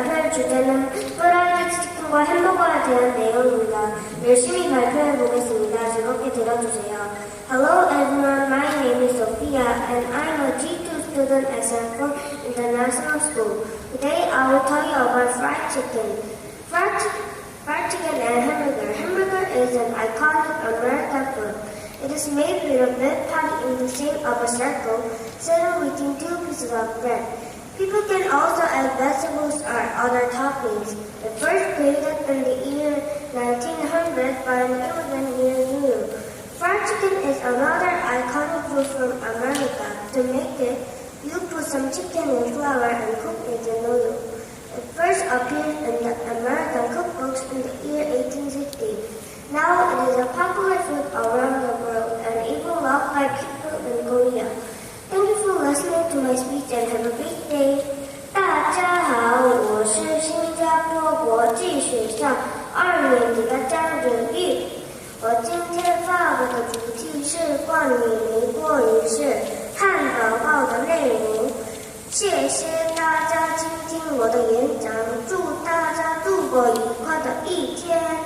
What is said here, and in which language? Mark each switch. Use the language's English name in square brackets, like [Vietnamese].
[Korean] 주제는 프라이드 치킨과 햄버거에 대한 내용입니다. 열심히 발표해 보겠습니다. 즐겁게 들어주세요. [English] Hello everyone, my name is Sophia and I'm a G2 student at Sanford International School. Today I will tell you about fried chicken. Fried chicken and hamburger. Hamburger is an iconic American food. It is made with a bread patty in the shape of a circle, set between two pieces of bread. People can also add vegetables or other toppings. It first created in the year 1900 by an immigrant near New York. Fried chicken is another iconic food from America. To make it, you put some chicken in flour and cook it in noodles. It first appeared in the American cookbooks in the year 1860. Now it is a popular food around the world and even loved by people in Korea. Thank you for listening to my speech and have a great day. [Chinese] 大家好，我是新加坡国际学校2年级的张仁玉。我今天发布的主题是关于民国仪式汉堡包的内容。谢谢大家倾听我的演讲，祝大家度过愉快的一天。